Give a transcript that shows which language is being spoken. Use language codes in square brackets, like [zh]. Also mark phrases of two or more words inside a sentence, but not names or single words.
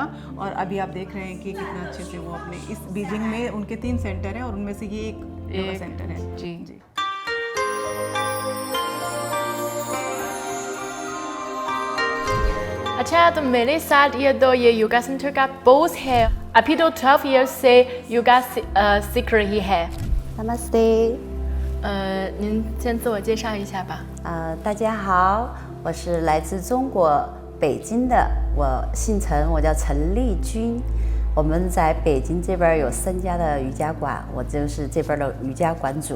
[hi] और अभी आप देख रहे हैं कि कितना अच्छे से वो अपने इस बीजिंग में उनके 3 सेंटर हैं और उनमें से ये एक [en] yoga center [hi] है। जी। अच्छा, तो मेरे साथ ये [en] yoga center [hi] का बॉस है, अभी तो 12 years से योगा सीख रही है। [zh] Namaste，您先自我介绍一下吧。大家好，我是来自中国北京的，我姓陈，我叫陈丽君。我们在北京这边有3家的瑜伽馆，我就是这边的瑜伽馆主。